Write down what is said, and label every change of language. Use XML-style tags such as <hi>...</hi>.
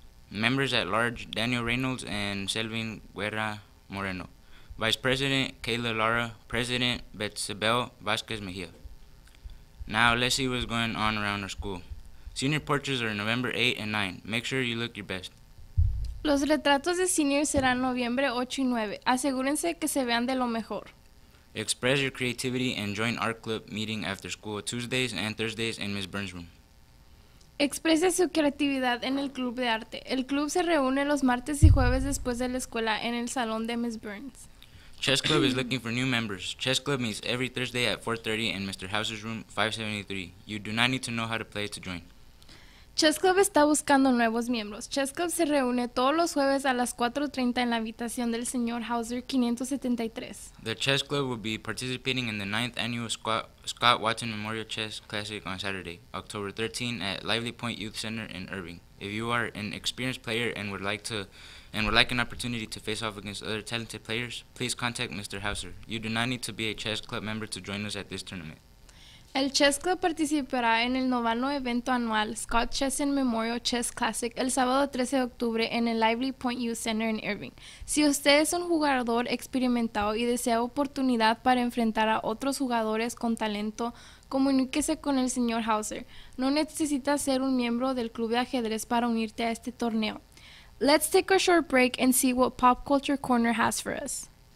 <en>Members at large Daniel Reynolds and Selvin Guerra Moreno. Vice President Kayla Lara, President Betsabel Vasquez Mejia. Now let's see what's going on around our school. Senior portraits are November 8 and 9. Make sure you look your best.</en> <es>Los retratos de seniors serán noviembre 8 y 9. Asegúrense que se vean de lo mejor.</es> <en>Express your creativity and join art club meeting after school Tuesdays and Thursdays in Ms. Burns' room.</en> <es>Exprese su creatividad en el club de arte. El club se reúne los martes y jueves después de la escuela en el salón de Ms. Burns.</es> <en>Chess Club is looking for new members. Chess Club meets every Thursday at 4:30 in Mr. House's room 573. You do not need to know how to play to join.</en> <es>Chess Club está buscando nuevos miembros. Chess Club se reúne todos los jueves a las 4:30 en la habitación del señor Hauser 573.</es> <en>The Chess Club will be participating in the 9th annual Scott Watson Memorial Chess Classic on Saturday, October 13 at Lively Point Youth Center in Irving. If you are an experienced player and would like an opportunity to face off against other talented players, please contact Mr. Hauser. You do not need to be a chess club member to join us at this tournament.</en> <es>El Chess Club participará en el noveno evento anual Scott Chess and Memorial Chess Classic el sábado 13 de octubre en el Lively Point Youth Center en Irving. Si usted es un jugador experimentado y desea oportunidad para enfrentar a otros jugadores con talento, comuníquese con el señor Hauser. No necesita ser un miembro del club de ajedrez para unirte a este torneo.</es> <en>Let's take a short break and see what Pop Culture Corner has for us.</en>